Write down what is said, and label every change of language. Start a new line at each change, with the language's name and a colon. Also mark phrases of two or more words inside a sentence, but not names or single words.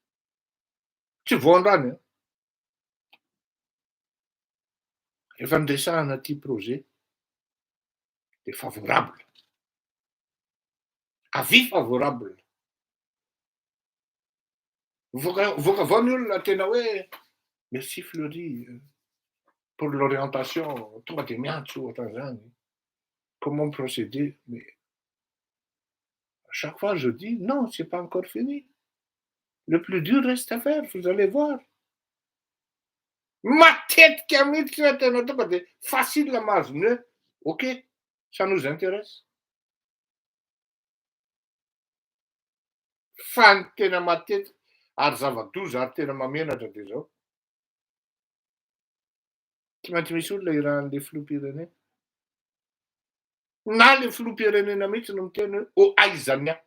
Malagasy: Tsy voandrany a. Rehefa niresahana ty projet dia favorable.
French: Avis favorable.
Malagasy: Voaka avao ny olona tena hoe
French: merci Fleury pour l'orientation,
Malagasy: tonga dia miantso ohatran'izany.
French: Comment procéder? Mais à chaque fois je dis non, c'est pas encore fini. Le plus dur reste à faire, vous allez voir.
Malagasy: Matetika mihitsy hoe tena tonga dia facile mahazo ny hoe
French: ok, ça nous intéresse.
Malagasy: Fa ny tena matetika ary zava-doza ary tena mamenatra dia izao. Tsy maintsy misy olona irahan'ilay filoham-pirenena. Na ilay filoham-pirenena mihitsy no miteny hoe oh aiza ny ahy.